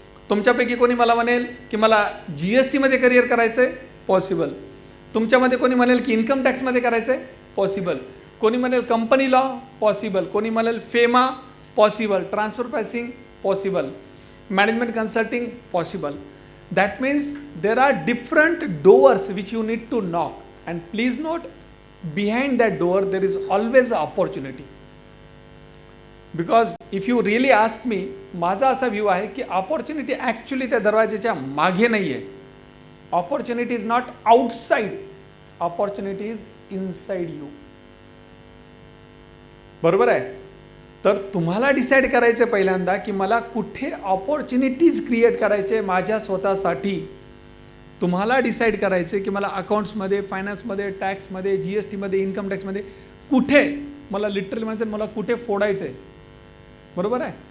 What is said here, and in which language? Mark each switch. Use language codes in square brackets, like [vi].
[mr] तुमच्यापैकी कोणी मला म्हणेल की मला GSTमध्ये करिअर करायचं आहे, पॉसिबल. तुमच्यामध्ये कोणी म्हणेल की इन्कम टॅक्समध्ये करायचं आहे, पॉसिबल. कोणी म्हणेल कंपनी लॉ, पॉसिबल. कोणी म्हणेल FEMA, possible. Transfer pricing, possible. Management consulting, possible. [en] That means there are different doors which you need to knock, and please note, behind that door there is always an opportunity. Because if you really ask me, [mr] माझा असा view आहे की opportunity actually त्या दरवाजाच्या मागे नाही आहे. [en] Opportunity is not outside, opportunity is inside you. [mr] बरोबर आहे. तर तुम्हाला डिसाईड करायचं आहे पहिल्यांदा की मला कुठे ऑपॉर्च्युनिटीज क्रिएट करायचे माझ्या स्वतःसाठी. तुम्हाला डिसाईड करायचं आहे की मला अकाउंट्समध्ये, फायनान्समध्ये, टॅक्समध्ये, GSTमध्ये, इन्कम टॅक्समध्ये कुठे मला लिटरली म्हणजे मला कुठे फोडायचं आहे. बरोबर आहे.